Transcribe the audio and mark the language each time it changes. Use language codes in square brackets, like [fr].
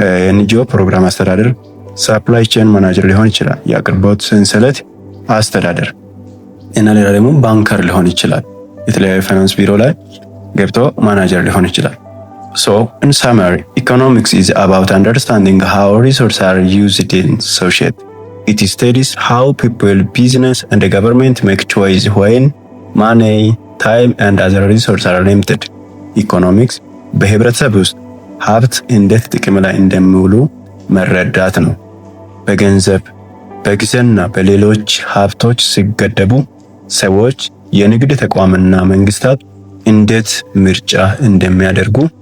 [am] ኤንጂኦ ፕሮግራም አስተዳደር። ሳፕላይ ቼን ማናጀር ሊሆን ይችላል። የአቅርቦት ሰንሰለት አስተዳደር እና ሌላ ደግሞ ባንከር ሊሆን ይችላል። የተለያዩ ፋይናንስ ቢሮ ላይ ገብቶ ማናጀር ሊሆን ይችላል። [en] So in summary, economics is about understanding how resources are used in society. It studies how people, business and the government make choice when money, time and other resources are limited. [am] Economics በህብረተሰብ ውስጥ ሀብት እንዴት ጥቅም ላይ እንደሚውሉ መረዳት ነው። በገንዘብ በጊዜና በሌሎች ሀብቶች ሲገደቡ ሰዎች የንግድ ተቋምና መንግስታት እንዴት ምርጫ እንደሚያደርጉ